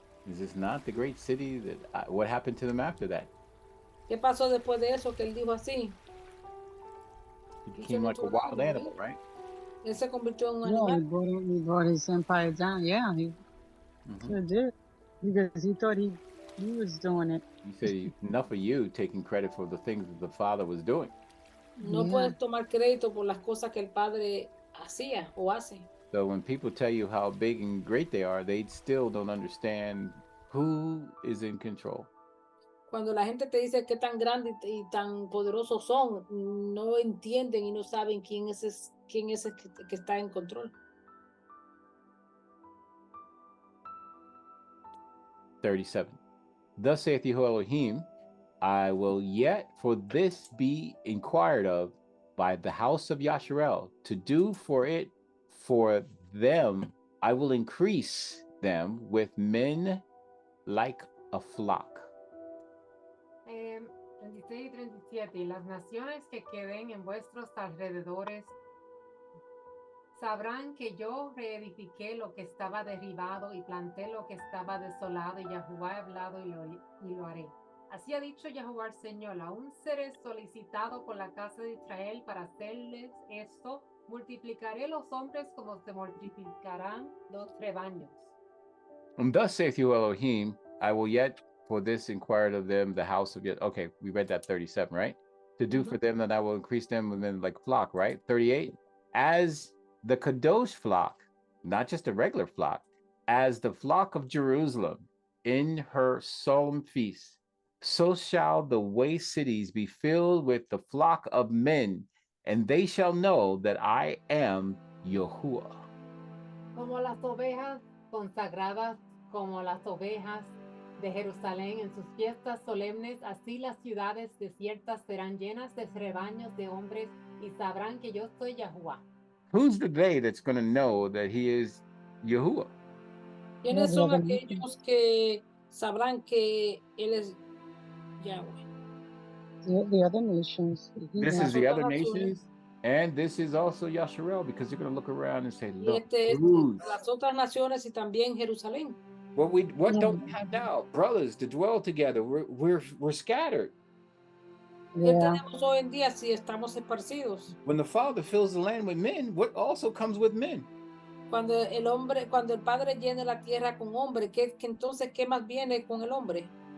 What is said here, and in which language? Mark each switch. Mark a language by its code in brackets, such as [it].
[en] Is this not the great city that, what happened to them after that? [es] ¿Qué pasó después de eso que él dijo así? [en] He became like a wild animal, right? [es] Él se convirtió en un [en] Yeah, [es] animal. [en] he brought his empire down. Yeah, he sure did. Because he thought he was doing it. He said, enough of you taking credit for the things that the Father was doing. [es] No puedes tomar crédito por las cosas que el Padre hacía o hace. [en] So when people tell you how big and great they are, they still don't understand who is in control. [es] Cuando la gente te dice qué tan grande y tan poderosos son, no entienden y no saben quién es el que está en control. [en] 37. Thus saith Jehovah Elohim, I will yet for this be inquired of by the house of Yasharel, to do for it for them, I will increase them with men like a flock. [es] 36 y 37. Y las naciones que queden en vuestros alrededores sabrán que yo reedifiqué lo que estaba derribado y planté lo que estaba desolado, y Yahuwah ha hablado y lo haré. Así ha dicho Yahuwah el Señor, aún seré solicitado por la casa de Israel para hacerles esto. Multiplicaré los hombres como se multiplicarán los rebaños. [en] And thus saith Jehovah Elohim, I will yet for this inquired of them the house of yet. Okay, we read that 37, right? To do for them that I will increase them within like flock, right? 38. As the Kadosh flock, not just a regular flock, as the flock of Jerusalem in her solemn feast, so shall the waste cities be filled with the flock of men, and they shall know that I am Yahuwah. [es] Como las ovejas consagradas, como las ovejas de Jerusalén en sus fiestas solemnes, así las ciudades desiertas serán llenas de rebaños de hombres y sabrán que yo soy Yahuwah. [en] Who's the they that's going to know that he is Yahuwah? [es] ¿Quiénes son aquellos que sabrán que él es Yahweh? [en] The other nations. This is the other nations, and this is also Yasharel, because you're going to look around and say, look, [es] las otras naciones y también Jerusalén. [en] What don't we have now? Brothers to dwell together. We're scattered. [es] ¿Qué tenemos hoy en día si estamos esparcidos? [en] When the Father fills the land with men, what also comes with men? [es] Cuando el Padre llena la tierra con hombre, entonces qué más viene con el hombre?